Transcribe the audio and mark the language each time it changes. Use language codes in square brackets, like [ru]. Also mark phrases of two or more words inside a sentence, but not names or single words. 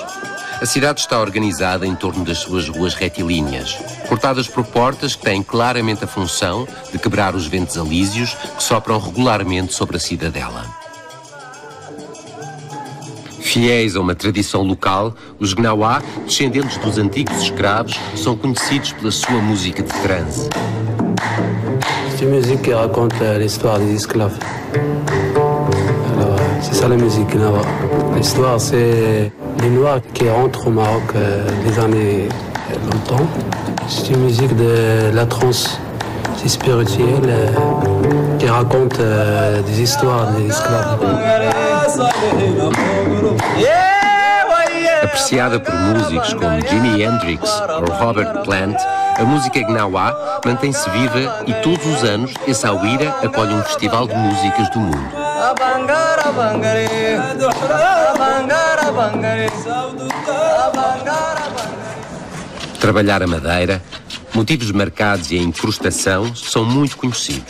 [pt] A cidade está organizada em torno das suas ruas retilíneas, cortadas por portas que têm claramente a função de quebrar os ventos alísios que sopram regularmente sobre a cidadela. Fiéis a uma tradição local, os Gnawa, descendentes dos antigos escravos, são conhecidos pela sua música de transe. [fr] C'est une musique qui raconte l'histoire des esclaves. Alors, c'est C'est ça la musique Gnawa. L'histoire, c'est les Noirs qui rentrent au Maroc des années longtemps. C'est une musique de la trance, c'est spirituel, qui raconte des histoires des esclaves. [pt] Apreciada por músicos como Jimi Hendrix ou Robert Plant, a música Gnawa mantém-se viva e todos os anos Essaouira acolhe um festival de músicas do mundo. Trabalhar a madeira, motivos marcados e a incrustação são muito conhecidos.